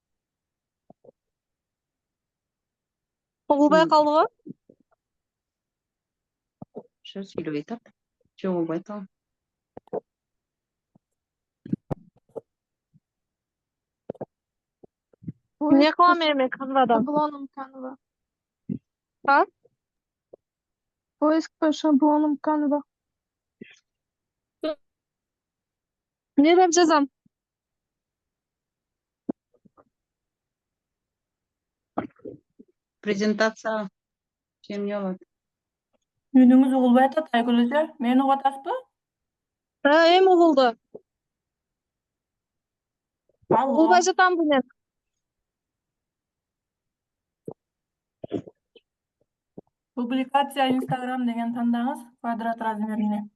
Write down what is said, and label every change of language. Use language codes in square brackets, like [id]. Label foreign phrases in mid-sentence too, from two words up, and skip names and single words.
[ky] Угулбай калдыбы? Ошо сүйлөбөй атат. Жок болбой атабы? Не кылам эми канвада? [ru] Шаблоном Canva. А? Поиск по шаблонам Canva. [ky] Не деп жазам? Презентация. Чем не болот? Үнүңүз угулбай атат Айгүл эже. Мени угуп атасызбы? Эми угулду. Алло. Угулбай жатамбы мен? Публикация Instagram деген тандаңыз квадрат размерине.